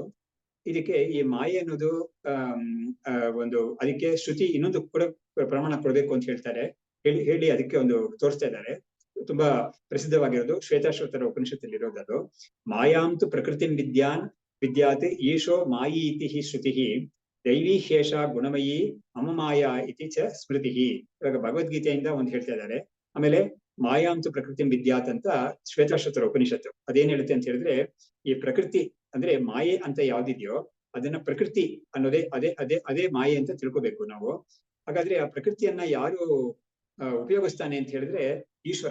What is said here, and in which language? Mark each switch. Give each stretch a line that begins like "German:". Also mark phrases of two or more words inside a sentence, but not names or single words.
Kannada: ಇದಕ್ಕೆ ಈ ಮಾಯೆ ಅನ್ನೋದು ಒಂದು ಅದಕ್ಕೆ ಶ್ರುತಿ ಇನ್ನೊಂದು ಕೂಡ ಪ್ರಮಾಣ ಕೊಡ್ಬೇಕು ಅಂತ ಹೇಳ್ತಾರೆ. ಹೇಳಿ ಅದಕ್ಕೆ ಒಂದು ತೋರಿಸ್ತಾ ಇದ್ದಾರೆ. ತುಂಬಾ ಪ್ರಸಿದ್ಧವಾಗಿರೋದು ಶ್ವೇತಾಶ್ವತರ ಉಪನಿಷತ್ತಲ್ಲಿ ಇರೋದು.
Sanskrit: ಮಾಯಾಂತು ಪ್ರಕೃತಿ ವಿದ್ಯಾತ್ ಈಶೋ ಮಾಯಿ ಇತಿ ಶ್ರುತಿ ದೈವಿ ಶೇಷ ಗುಣಮಯಿ ಮಮ ಮಾಯಾ ಇತಿ ಚ ಸ್ಮೃತಿ.
Kannada: ಇವಾಗ ಭಗವದ್ಗೀತೆಯಿಂದ ಒಂದು ಹೇಳ್ತಾ ಇದ್ದಾರೆ. ಆಮೇಲೆ
Sanskrit: ಮಾಯಾಂತು ಪ್ರಕೃತಿ ವಿದ್ಯಾತ್
Kannada: ಅಂತ ಶ್ವೇತಾಶ್ವತರ ಉಪನಿಷತ್ತು ಅದೇನ್ ಹೇಳುತ್ತೆ ಅಂತ ಹೇಳಿದ್ರೆ, ಈ ಪ್ರಕೃತಿ ಅಂದ್ರೆ ಮಾಯೆ ಅಂತ ಯಾವ್ದಿದೆಯೋ ಅದನ್ನ ಪ್ರಕೃತಿ ಅನ್ನೋದೇ ಅದೇ ಮಾಯೆ ಅಂತ ತಿಳ್ಕೊಬೇಕು ನಾವು. ಹಾಗಾದ್ರೆ ಆ ಪ್ರಕೃತಿಯನ್ನ ಯಾರು ಉಪಯೋಗಿಸ್ತಾನೆ ಅಂತ ಹೇಳಿದ್ರೆ ಈಶ್ವರ.